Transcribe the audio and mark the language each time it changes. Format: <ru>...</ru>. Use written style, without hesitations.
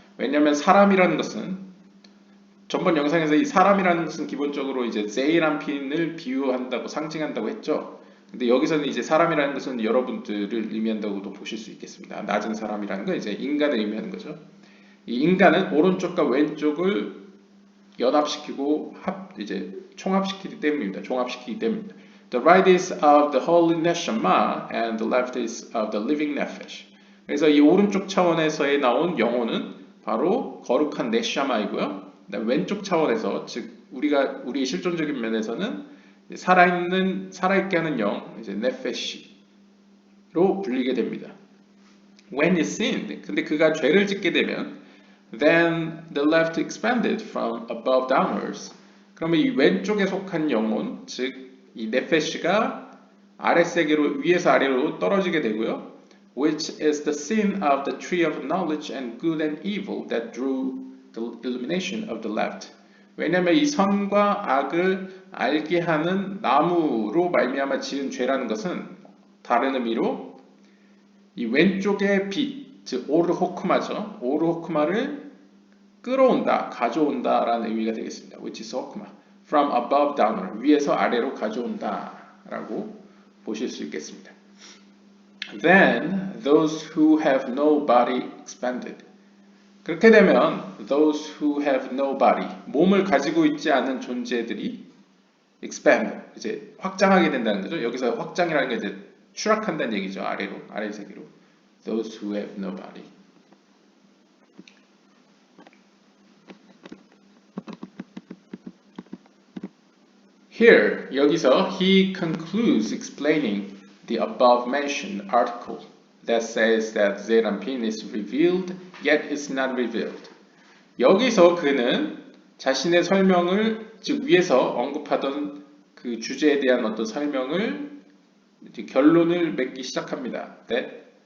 <ko>왜냐하면 사람이라는 것은 전번 영상에서 이 사람이라는 것은 기본적으로 이제 세이람핀을 비유한다고 상징한다고 했죠. 근데 여기서는 이제 사람이라는 것은 여러분들을 의미한다고도 보실 수 있겠습니다. 낮은 사람이라는 건 이제 인간을 의미하는 거죠. 이 인간은 오른쪽과 왼쪽을 연합시키고 이제 종합시키기 때문입니다.</ko> <en>The right is of the holy neshama and the left is of the living nefesh.</en> <ko>그래서 이 오른쪽 차원에서의 나온 영혼은 바로 거룩한 네샤마이고요. 왼쪽 차원에서 즉 우리의 실존적인 면에서는 살아있게 하는 영, 이제 네페시로 불리게 됩니다.</ko> <en>When he sinned,</en> <ko>근데 그가 죄를 짓게 되면,</ko> <en>then the left expanded from above downwards.</en> <ko>그러면 이 왼쪽에 속한 영혼, 즉 이 네페시가 아래 세계로 위에서 아래로 떨어지게 되고요.</ko> <en>Which is the sin of the tree of knowledge and good and evil that drew the illumination of the left.</en> <ko>왜냐하면 이 선과 악을 알게 하는 나무로 말미암아 지은 죄라는 것은 다른 의미로 이 왼쪽의 빛, 즉 오르호크마죠. 오르호크마를 끌어온다, 가져온다라는 의미가 되겠습니다.</ko> <en>Which is 호크마. From above downward,</en> <ko>위에서 아래로 가져온다라고 보실 수 있겠습니다.</ko> <en>Then those who have no body expanded.</en> <ko>그렇게 되면</ko> <en>those who have no body,</en> <ko>몸을 가지고 있지 않은 존재들이 expand, 이제 확장하게 된다는 거죠. 여기서 확장이라는 게 이제 추락한다는 얘기죠. 아래 세계로.</ko> <en>Those who have no body. Here, 여기서 he concludes explaining the above mentioned article that says that Zeranpin is revealed, yet is not revealed.</en> <ko>여기서 그는 자신의 설명을 즉 위에서 언급하던 그 주제에 대한 어떤 설명을 이제 결론을 맺기 시작합니다. 네.</ko>